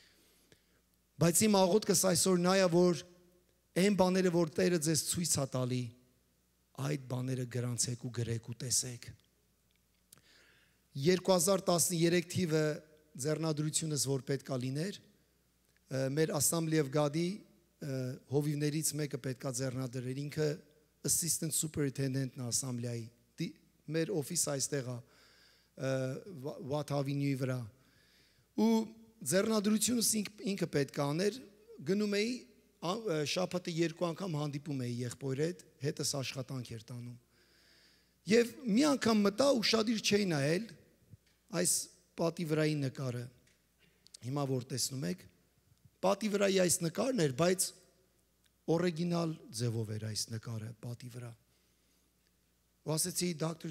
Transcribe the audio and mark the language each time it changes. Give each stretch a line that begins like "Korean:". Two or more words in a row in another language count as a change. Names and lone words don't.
Armenian: Բայց իմ աղոթքս այսօր նա է, որ այն բաները, որ Տերը ձեզ ցույց է տալի, այդ բաները գրանցեք ու գրեք ու տեսեք։ 2013 թիվը ձեռնադրությունս որ պետքա լիներ, մեր Assembly of God-ի հովիվներից մեկը պետքա ձեռնադրեր, ինքը
English: assistant superintendent-
Armenian: ն է Assembly-ի, մեր օֆիս այստեղ է, Watt Avenue-ի վրա։ Ու ձեռնադրությունս ինքը պետքա աներ, գնում էի շաբաթը 2 անգամ հանդիպում էի եղբայրի հետս աշխատանք էր տանում։ Եվ մի անգամ մտա ուշադիր չէի նայել այս պատի վրայի նկարը։ Հիմա որ տեսնում եք, պատի վրայի այս նկարն էր, բայց օրիգինալ ձևով էր այս նկարը պատի վրա։ Ու ասեցի Dr.